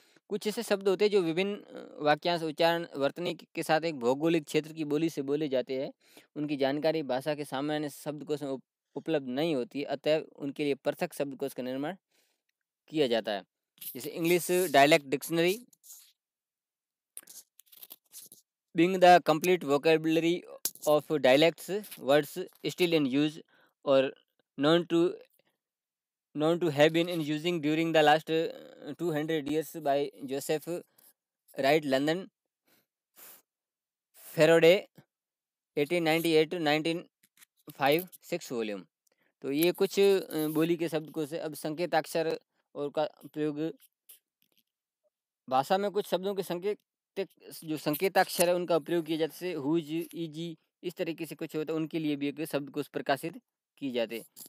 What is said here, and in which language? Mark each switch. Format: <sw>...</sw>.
<hi>कुछ ऐसे शब्द होते हैं जो विभिन्न वाक्यांश, उच्चारण, वर्तनी के साथ एक भौगोलिक क्षेत्र की बोली से बोले जाते हैं। उनकी जानकारी भाषा के सामान्य शब्दकोश में उपलब्ध नहीं होती, अतः उनके लिए पृथक शब्दकोश का निर्माण किया जाता है, जैसे English dialect dictionary</hi> <en>being the complete vocabulary of dialects, words still in use or known to known to have been in using during the last 200 years by Joseph Wright, London, Faraday, 1898 to 1905, 6 volume.</en> <hi>तो ये कुछ बोली के शब्दकोश से। अब संकेताक्षर और का प्रयोग, भाषा में कुछ शब्दों के जो संकेताक्षर है उनका प्रयोग किया जाता है, हुज, इजी, इस तरीके से कुछ होता है, उनके लिए भी एक शब्दकोश प्रकाशित किए जाते हैं।</hi>